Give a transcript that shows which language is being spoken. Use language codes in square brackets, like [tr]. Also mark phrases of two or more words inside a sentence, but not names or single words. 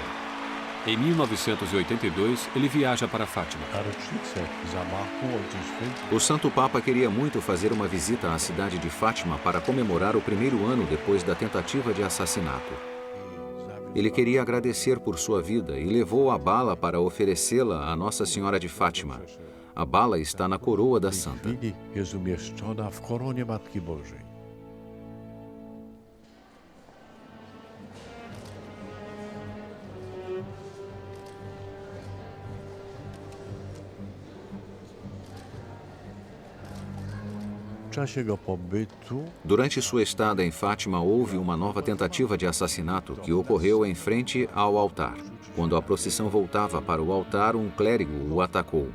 [pt] Em 1982, ele viaja para Fátima. [pl] Na rocznicę zamachu Ojciec Święty [pt] O Santo Papa queria muito fazer uma visita à cidade de Fátima para comemorar o primeiro ano depois da tentativa de assassinato. Ele queria agradecer por sua vida e levou a bala para oferecê-la a Nossa Senhora de Fátima. A bala está na coroa da santa. [pl] chwili jest umieszczona w koronie Matki Bożej. W czasie jego pobytu [pt] Durante sua estada em Fátima, houve uma nova tentativa de assassinato que ocorreu em frente ao altar. Quando a procissão voltava para o altar, um clérigo o atacou.